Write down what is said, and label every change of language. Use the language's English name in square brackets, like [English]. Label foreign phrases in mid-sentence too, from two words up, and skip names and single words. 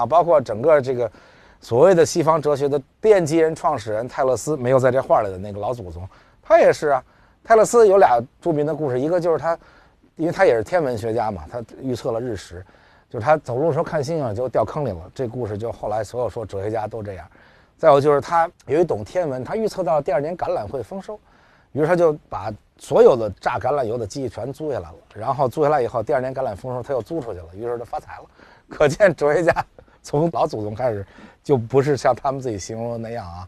[Chinese] 包括整個這個所謂的西方哲學的奠基人、創始人泰勒斯，沒有在這畫裡的那個老祖宗，他也是啊。泰勒斯有2著名的故事，一個就是他，因為他也是天文學家嘛，他預測了日食，就是他走路的時候看星星就掉坑裡了。這故事就後來所有說哲學家都這樣。再有就是他由於懂天文，他預測到第2年橄欖會豐收，於是他就把所有的榨橄欖油的機器全租下来了，然後租下來以後，第2年橄欖豐收他又租出去了，於是他發財了。可見哲學家從老祖宗開始就不是像他們自己形容的那樣啊。